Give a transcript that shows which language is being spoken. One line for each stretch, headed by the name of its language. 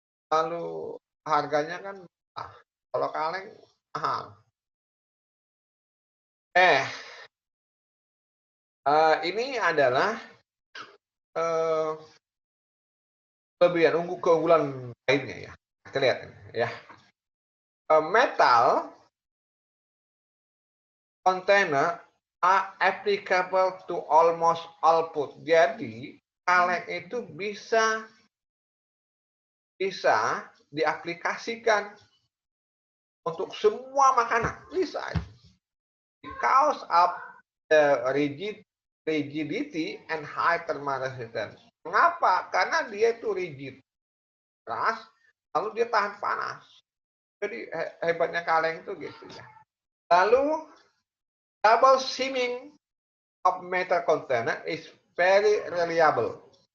Indonesian: Lalu harganya kan kalau kaleng mahal. Ini adalah keunggulan lainnya ya. Kita lihat ya.
English: Metal container are applicable to almost all food.
Indonesian: Jadi kaleng itu bisa diaplikasikan untuk semua makanan, bisa.
English: Because of the rigidity and high thermal resistance.
Indonesian: Mengapa? Karena dia itu rigid, keras, lalu dia tahan panas. Jadi hebatnya kaleng itu gitu ya. Lalu
English: double seaming of metal container is very reliable.